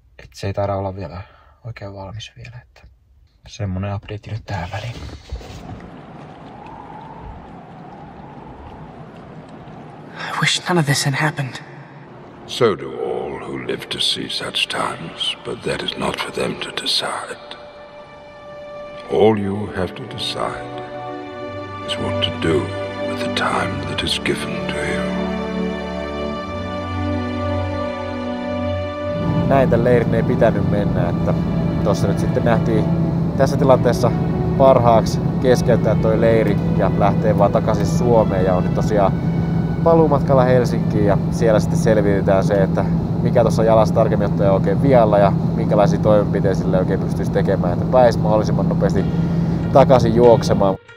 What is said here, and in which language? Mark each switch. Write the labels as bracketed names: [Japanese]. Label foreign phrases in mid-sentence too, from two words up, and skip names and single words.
[Finnish] se ei taida olla vielä oikein valmis vielä, että semmonen update nyt tähän väliin. [English] I wish none of this had happened. So do all who live to see such times, but that is not for them to decide. All you have to decide is what to do with the time that is given to you. [Finnish] Näin tämän leirin ei pitänyt mennä, että tossa nyt sitten nähtiin tässä tilanteessa parhaaksi keskeyttää toi leiri ja lähtee vaan takaisin Suomeen ja on nyt tosiaan paluumatkalla Helsinkiin ja siellä sitten selvitetään se, että mikä tuossa jalassa tarkemmin ottaen on oikein vialla ja minkälaisia toimenpiteitä sille oikein pystyisi tekemään, että pääisi mahdollisimman nopeasti takaisin juoksemaan.